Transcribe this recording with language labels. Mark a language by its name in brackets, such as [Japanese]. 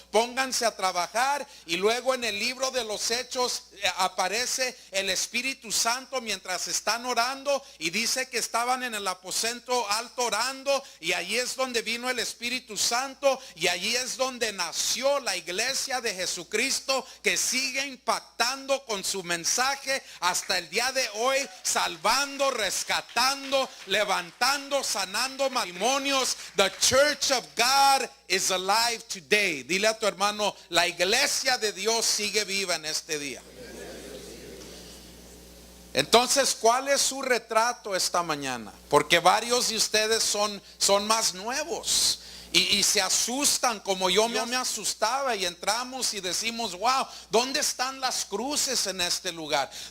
[Spanish] Pónganse a trabajar. Y luego en el libro de los Hechos aparece el Espíritu Santo mientras están orando, y dice que estaban en el aposento alto orando, y allí es donde vino el Espíritu Santo, y allí es donde nació la iglesia de Jesucristo. Jesucristo que sigue impactando con su mensaje hasta el día de hoy, salvando, rescatando, levantando, sanando matrimonios. [English] The Church of God is alive today. [Spanish] Dile a tu hermano, la iglesia de Dios sigue viva en este día. Entonces, ¿cuál es su retrato esta mañana? Porque varios de ustedes son más nuevos y se asustan como yo me asustaba, y entramos y decimos, wow, ¿dónde están las cruces en este lugar?